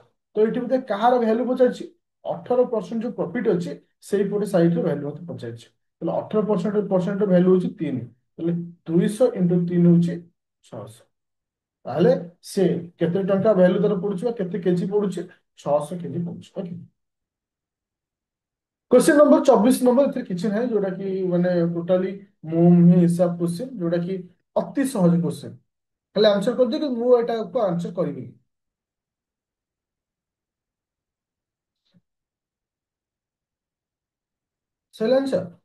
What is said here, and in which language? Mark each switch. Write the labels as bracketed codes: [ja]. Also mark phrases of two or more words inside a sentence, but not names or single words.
[or] ତ ଏଇଠି ବୋଧେ କାହାର ଭ୍ୟାଲୁ ପଚାରିଛି, 18% ଯୋଉ ପ୍ରଫିଟ ଅଛି ସେଇପଟେ ସାଇଡର ଭ୍ୟାଲୁ ମତେ ପଚାରିଛି। ତାହେଲେ 18% ଭ୍ୟାଲୁ ହଉଛି 3, ତାହେଲେ 200 × 3 ହଉଛି 600। ତାହେଲେ ସେ କେତେ ଟଙ୍କା ଭ୍ୟାଲୁ ତାର ପଡୁଛି ବା କେତେ କେଜି ପଡୁଛି, 600 କେଜି ପଡୁଛି। ଓକେ, [en] question number 24 number, [or] ଏଥିରେ କିଛି ନାହିଁ ଯୋଉଟା କି ମାନେ ଟୋଟାଲି ମୁଁ ହିଁ ହିସାବ କ୍ୱେଶ୍ଚନ, ଯୋଉଟା କି ଅତି ସହଜ କ୍ୱେଶ୍ଚନ। ଖାଲି ଆନ୍ସର କରିଦିଅ କି ମୁଁ ଏଟାକୁ ଆନ୍ସର କରିବି। ସରିଲା ଆନ୍ସର।